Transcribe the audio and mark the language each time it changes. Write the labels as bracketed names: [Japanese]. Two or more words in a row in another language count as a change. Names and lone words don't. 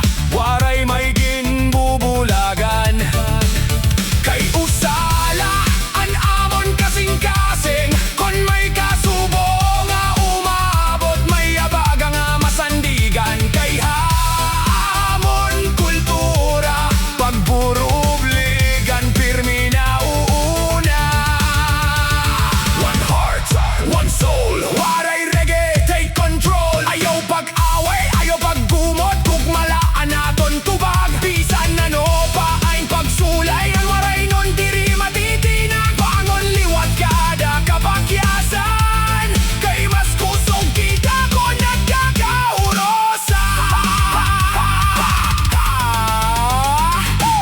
[Waray] Waray may ginbubulagan kay usala an amon kasingkasing. Kon may kasubo nga umabot, may abaga nga masandigan kay hamon kultura. Pagburubligan pirmi na uuna. [English] One heart, one soul, Waray Reggae, take control. [Waray] Ayaw pag-away, ayaw paggumot, kugmalaan naton tubag. Bisan na no pa ay pagsulay, ang Waraynon diri matitinag. Bangon liwat kada kapakyasan, kay mas kusog kita ko nagkakaurosa.